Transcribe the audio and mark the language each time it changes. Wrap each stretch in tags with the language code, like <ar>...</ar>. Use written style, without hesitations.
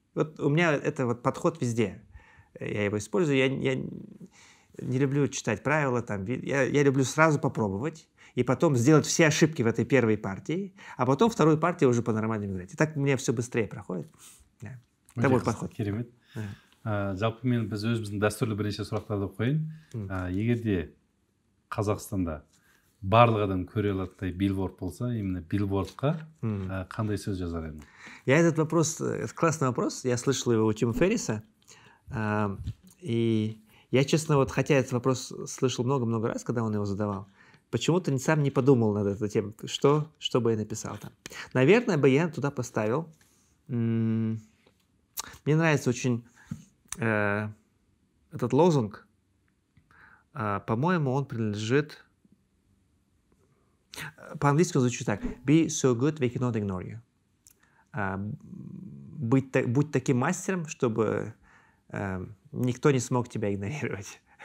<ru>Вот у меня это вот подход везде. Я его использую. Я не люблю читать правила. Я люблю сразу попробовать, и потом сделать все ошибки в этой первой партии, а потом вторую партию уже по-нормальному играть. И так у меня все быстрее проходит. Да. Это мой подход.</ru> <kk>Керемет. Жалпы біз өзіміздің дәстүрлі бірнеше сұрақтарды қойын. Егер де Қазақстанда барлық адам көре алатындай билборд болса, именно билбордқа қандай сөз жазар едің?</kk> <ru>Это классный вопрос. Я слышал его у Тима Ферриса. И я, честно, вот хотя этот вопрос слышал много-много раз, когда он его задавал, почему-то сам не подумал над этой темой, что бы я написал там. Наверное, бы я туда поставил. Мне нравится очень этот лозунг. По-моему, он принадлежит... По-английски он звучит так.</ru> <en>Be so good we cannot ignore you.</en> <ru>Будь таким мастером, чтобы никто не смог тебя игнорировать.</ru>